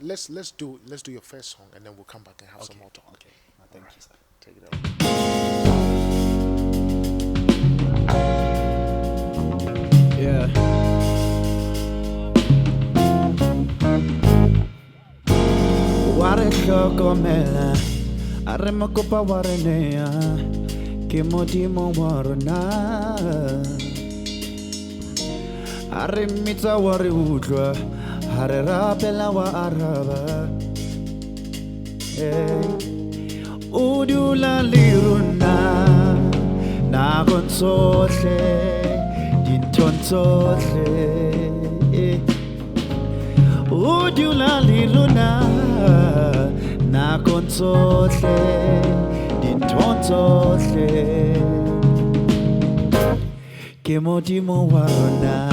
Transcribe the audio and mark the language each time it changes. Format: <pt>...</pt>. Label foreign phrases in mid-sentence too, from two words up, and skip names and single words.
<en>Let's do your first song and then we'll come back and have some more talk. Okay. No, thank you, sir. Take it over. Yeah.</en> <st>Ware hlokomela a re mokopa wa re nea ke modimo wa rona a re mmitsa wa re utlwa ha re rapela wa araba o dula le rona nakong tsohle dinthong tsohle o dula le rona nakong tsohle dinthong tsohle ke modimo wa rona</st>